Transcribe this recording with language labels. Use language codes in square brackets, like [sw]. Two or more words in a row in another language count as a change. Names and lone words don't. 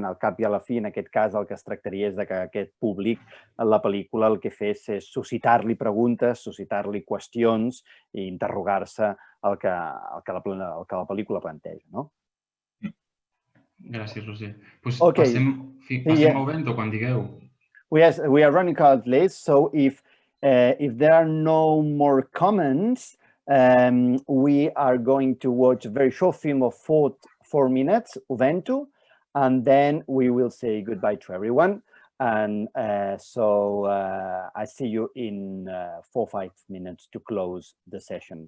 [ca] Al cap i a la fi, en aquest cas, el que es tractaria és que aquest públic, la pel·lícula, el que fes és suscitar-li preguntes, suscitar-li qüestions i interrogar-se el que la pel·lícula planteja, no? Gràcies, Roger. Passem a VENTO quan digueu. [en] Yes, we are running out late, so if there are no more comments, we are going to watch a very short film of 4 minutes, VENTO, and then we will say goodbye to everyone. And so I see you in 4 or 5 minutes to close the session.